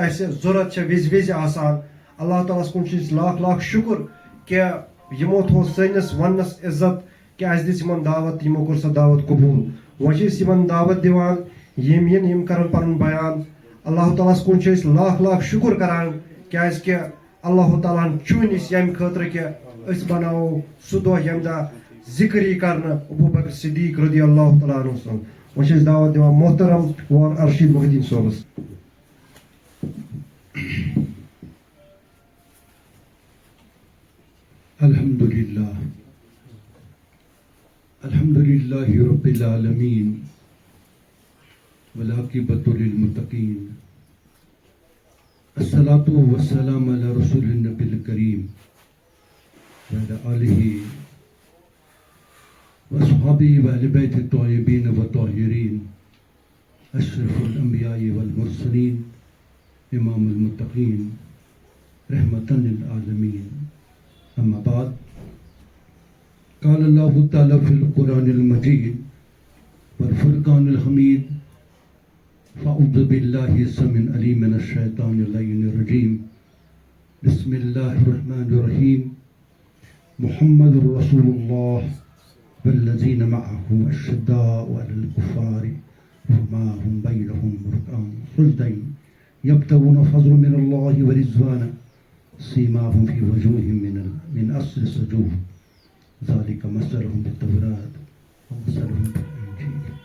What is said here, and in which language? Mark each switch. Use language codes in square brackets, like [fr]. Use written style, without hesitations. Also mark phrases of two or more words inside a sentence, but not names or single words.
[ks] اَسہِ ضوٚرَتھ چھےٚ وِزِ وِزِ آسان اللہ تعالیٰ ہَس کُن چھِ أسۍ لاکھ لاکھ شُکُر کہِ یِمو تھوٚو سٲنِس وَننَس عزت کہِ اَسہِ دِژ یِمَن دعوت یِمو کوٚر سۄ دعوت قبوٗل وۄنۍ چھِ أسۍ یِمَن دعوت دِوان یِم یِن یِم کَرَن پَنُن بیان اللہ تعالیٰ ہَس کُن چھِ أسۍ لاکھ لاکھ شُکُر کَران کیٛازِکہِ اللہ تعالیٰ ہَن چُنۍ أسۍ ییٚمہِ خٲطرٕ کہِ أسۍ بَناوو سُہ دۄہ ییٚمہِ دۄہ ذِکر یی کَرنہٕ ابوٗ بکر صدیٖق [ar] رضی اللہ تعالیٰ عنہ [ks] سُنٛد وۄنۍ چھِ أسۍ دعوت دِوان محترم وار ارشیٖد محدیٖن صٲبَس [ar] الحمدللہ رب العالمین والعاقبۃ للمتقین الصلاۃ والسلام علی رسول النبی الکریم وعلی آلہ واصحابہ واہل بیت الطیبین والطاہرین اشرف الانبیاء والمرسلین امام المتقین رحمۃ للعالمین اما بعد قال اللہ تعالی فی القرآن المجید والفرقان الحمید فاعوذ باللہ السمیع العلیم من الشیطان اللعین الرجیم بسم اللہ الرحمن الرحیم محمد رسول اللہ والذین معه اشداء علی الکفار رحماء بینہم رکعا سجدا یبتغون فضلا من اللہ ورضوانا سیماهم فی وجوہہم من اثر السجود ذلك مثلهم بالتوراة ومثلهم بالإنجيل